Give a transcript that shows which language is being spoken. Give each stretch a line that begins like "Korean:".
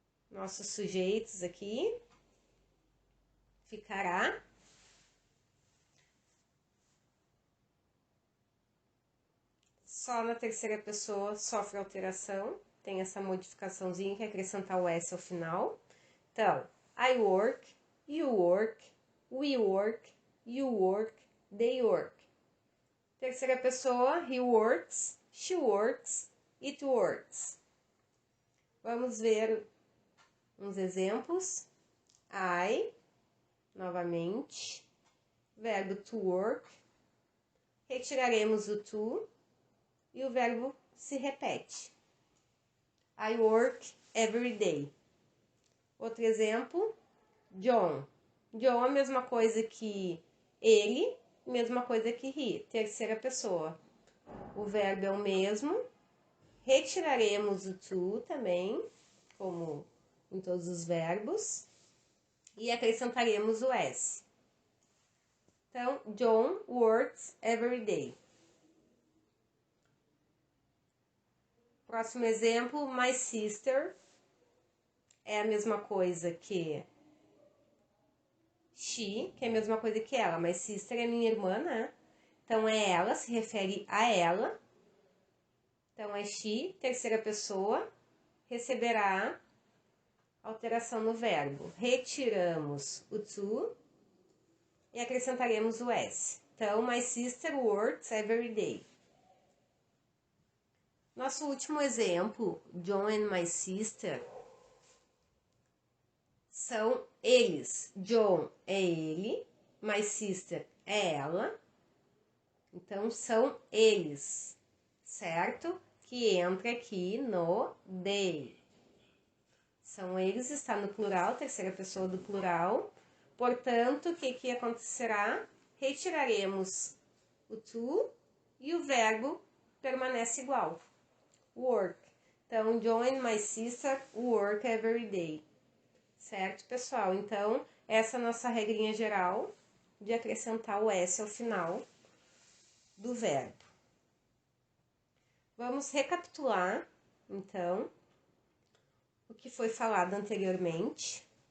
Portuguese: Nossos sujeitos aqui. Ficará. Só na terceira pessoa sofre alteração. Tem essa modificaçãozinha que é acrescentar o S ao final. Então,
English: I work, you work, we work, you work, they work.
Portuguese: Terceira pessoa,
English: he works, she works, it works.
Portuguese: Vamos ver uns exemplos. I, novamente, verbo to work. Retiraremos o to e o verbo se repete.
English: I work every day.
Portuguese: Outro exemplo,
English: John.
Portuguese: John é a mesma coisa que ele, mesma coisa que he, terceira pessoa. O verbo é o mesmo. Retiraremos o to também, como em todos os verbos, e acrescentaremos o S. Então,
English: John works every day.
Portuguese: Próximo exemplo, my sister é a mesma coisa que she, que é a mesma coisa que ela. My sister é minha irmã, né? Então, é ela, se refere a ela. Então, é she, terceira pessoa, receberá alteração no verbo. Retiramos o to e acrescentaremos o S. Então,
English: my sister works every day.
Portuguese: Nosso último exemplo, John and my sister, são eles. John é ele, my sister é ela. Então, são eles, certo? Que entra aqui no they. São eles, está no plural, terceira pessoa do plural. Portanto, o que acontecerá? Retiraremos o to e o verbo permanece igual. Work. Então,
English: John and my sister work every day.
Portuguese: Certo, pessoal? Então, essa é a nossa regrinha geral de acrescentar o S ao final do verbo. Vamos recapitular, então, o que foi falado anteriormente.